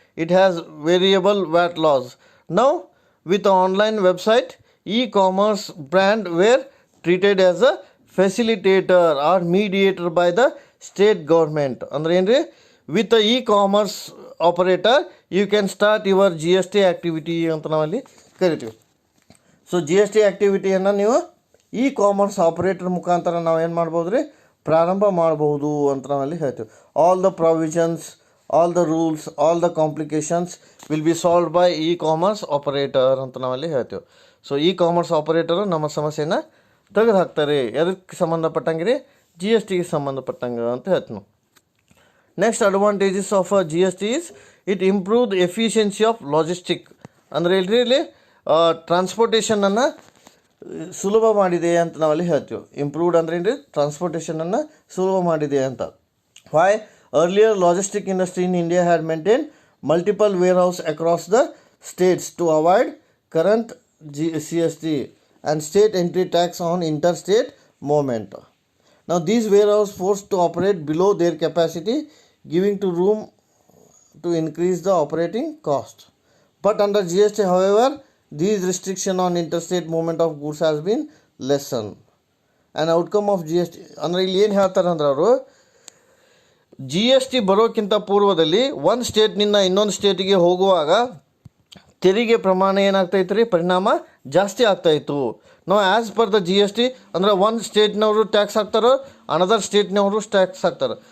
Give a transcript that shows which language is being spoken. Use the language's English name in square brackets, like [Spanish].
[English] It has variable VAT laws. Now with the online website, e-commerce brand were treated as a facilitator or mediator by the state government. [Kannada] ಅಂದ್ರೆ ಏನ್ರಿ, [English] with the e-commerce operator you can start your GST activity [Kannada] ಅಂತ ನಾವಲ್ಲಿ ಕರಿತೀವಿ. So G S T ಆ್ಯಕ್ಟಿವಿಟಿಯನ್ನು ನೀವು E commerce operator ಮುಖಾಂತರ ನಾವು ಏನು ಮಾಡ್ಬೋದು ರೀ, ಪ್ರಾರಂಭ ಮಾಡ್ಬೋದು ಅಂತ ನಾವಲ್ಲಿ ಹೇಳ್ತೀವಿ. [English] all the provisions, all the rules, all the complications will be solve by e commerce operator [Kannada] ಅಂತ ನಾವಲ್ಲಿ ಹೇಳ್ತೀವಿ. ಸೊ ಇ ಕಾಮರ್ಸ್ ಆಪರೇಟರು ನಮ್ಮ ಸಮಸ್ಯೆನ ತೆಗೆದು ಹಾಕ್ತಾರೆ. ಎದಕ್ಕೆ ಸಂಬಂಧಪಟ್ಟಂಗೆ ರೀ, ಜಿ ಎಸ್ ಟಿಗೆ ಸಂಬಂಧಪಟ್ಟಂಗೆ ಅಂತ ಹೇಳ್ತೀವಿ. [English] Next advantages of G S T is it improve efficiency of logistic. [Kannada] ಅಂದರೆ ಇಲ್ಲಿ ಟ್ರಾನ್ಸ್ಪೋರ್ಟೇಷನನ್ನು ಸುಲಭ ಮಾಡಿದೆ ಅಂತ ನಾವಲ್ಲಿ ಹೇಳ್ತೀವಿ. ಇಂಪ್ರೂವ್ಡ್ ಅಂದ್ರೆ ಏನು ರೀ, ಟ್ರಾನ್ಸ್ಪೋರ್ಟೇಷನನ್ನು ಸುಲಭ ಮಾಡಿದೆ ಅಂತ. [English] Why earlier logistic industry in India had maintained multiple warehouse across the states to avoid current CST and state entry tax on interstate movement. Now these warehouses forced to operate below their capacity, giving to room to increase the operating cost. But under GST, however, these restriction on interstate movement of goods has been lessened. An outcome of GST [Kannada] ಅಂದರೆ ಇಲ್ಲಿ ಏನು ಹೇಳ್ತಾರೆ ಅಂದ್ರೆ ಅವರು, G S T ಬರೋಕ್ಕಿಂತ ಪೂರ್ವದಲ್ಲಿ ಒಂದು ಸ್ಟೇಟ್ನಿಂದ ಇನ್ನೊಂದು ಸ್ಟೇಟಿಗೆ ಹೋಗುವಾಗ ತೆರಿಗೆ ಪ್ರಮಾಣ ಏನಾಗ್ತಾಯಿತ್ತು ರೀ, ಪರಿಣಾಮ ಜಾಸ್ತಿ ಆಗ್ತಾಯಿತ್ತು. ನಾವು [English] as per the G S T [Kannada] ಅಂದರೆ ಒಂದು ಸ್ಟೇಟ್ನವರು ಟ್ಯಾಕ್ಸ್ ಹಾಕ್ತಾರೋ, ಅನದರ್ ಸ್ಟೇಟ್ನವರು ಟ್ಯಾಕ್ಸ್ ಹಾಕ್ತಾರೆ.